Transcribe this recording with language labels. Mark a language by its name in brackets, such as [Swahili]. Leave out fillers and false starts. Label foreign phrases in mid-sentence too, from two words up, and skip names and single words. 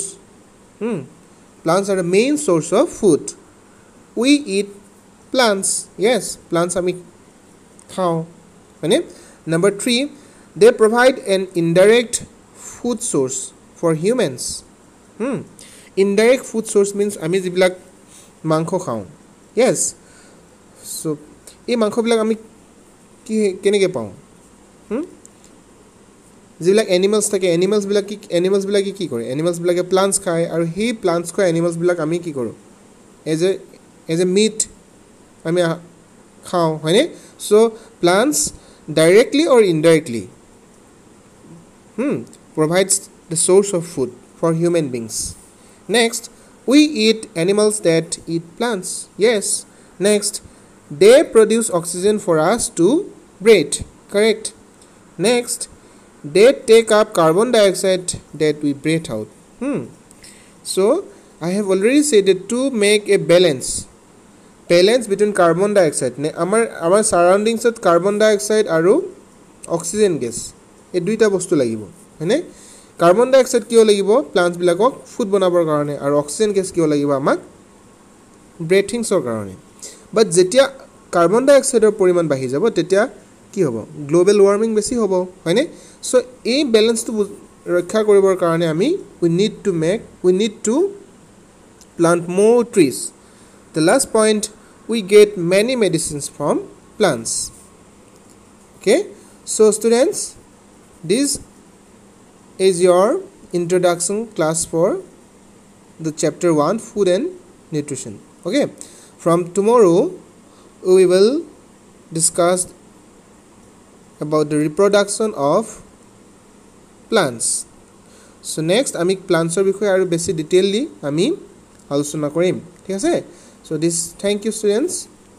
[English] plants are the main source of food we eat plants yes plants [Assamese] আমি খাও [English] right number 3 they provide an indirect food source for humans indirect food source means [Assamese] আমি যিবিলাক মাংস খাও [English] yes so [Assamese] এই মাংস বিলাক আমি কি কেনেকৈ পাও যিবিলাক এনিমেলস থাকে এনিমেলস বিলাক কি কৰে এনিমেলস বিলাকে প্লান্টস খায় আৰু হি প্লান্টস খায় এনিমেলস বিলাক আমি কি কৰো [English] as a meat [Assamese] আমি খাও হয়নে [English] so plants directly or indirectly provides the source of food for human beings next we eat animals that eat plants yes next they produce oxygen for us to breathe correct next they take up carbon dioxide that we breathe out so I have already said that to make a balance between carbon dioxide ne our surroundings at carbon dioxide aru oxygen gas [Assamese] এই দুইটা বস্তু লাগিব হয়নে [English] carbon dioxide [Assamese] কিয় লাগিব প্লান্টস বিলাকক ফুড বনাবৰ কাৰণে আৰু [English] oxygen gas [Assamese] কিয় লাগিব আমাক ব্ৰেথিংছৰ কাৰণে বাট যেতিয়া [English] carbon dioxide [Assamese] পৰিমাণ বাঢ়ি যাব তেতিয়া কি হ'ব [English] global warming [Assamese] বেছি হ'ব হয়নে সো এই ব্যালেন্সটো ৰক্ষা কৰিবৰ কাৰণে আমি [English] we need to plant more trees the last point we get many medicines from plants okay so students this is your introduction class for the chapter 1 food and nutrition okay from tomorrow we will discuss about the reproduction of plants so next [Assamese] আমি প্লান্টসৰ বিষয়ে আৰু বেছি ডিটেইললি আমি আলোচনা কৰিম ঠিক আছে [English] so this thank you students